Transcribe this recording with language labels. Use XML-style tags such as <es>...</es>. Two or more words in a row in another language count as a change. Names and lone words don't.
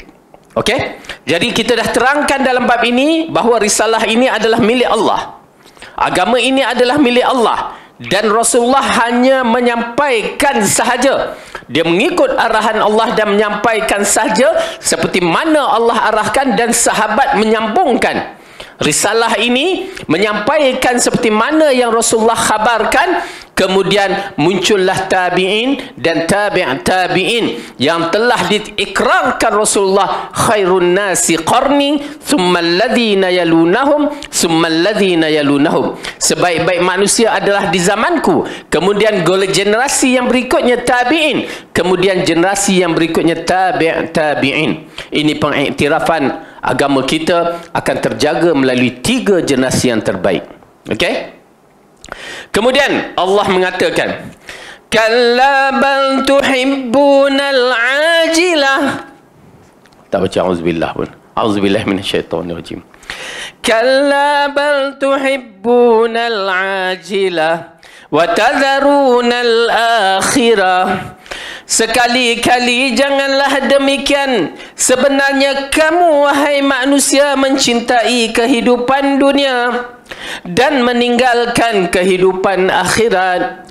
<ms>Okey? Jadi kita dah terangkan dalam bab ini bahawa risalah ini adalah milik Allah. Agama ini adalah milik Allah. Dan Rasulullah hanya menyampaikan sahaja. Dia mengikut arahan Allah dan menyampaikan sahaja seperti mana Allah arahkan, dan sahabat menyambungkan. Risalah ini menyampaikan seperti mana yang Rasulullah khabarkan. Kemudian muncullah tabi'in dan tabi'in yang telah diikrarkan Rasulullah,</ms> <ar>خير الناس قرني ثم الذين يلونهم ثم الذين يلونهم.</ar> <ms>Sebaik-baik manusia adalah di zamanku, kemudian generasi yang berikutnya tabi'in, kemudian generasi yang berikutnya tabi'in. Ini pengiktirafan agama kita akan terjaga melalui 3 generasi yang terbaik. Okey? Kemudian Allah mengatakan,</ms> <ar>كلا بل تحبون العاجلة.</ar> <ms>Tak baca auzubillah pun.</ms> <ar>أعوذ بالله من الشيطان الرجيم. كلا بل تحبون العاجلة وتذرون الآخرة.</ar> <ms>Sekali-kali janganlah demikian. Sebenarnya kamu wahai manusia mencintai kehidupan dunia dan meninggalkan kehidupan akhirat.</ms>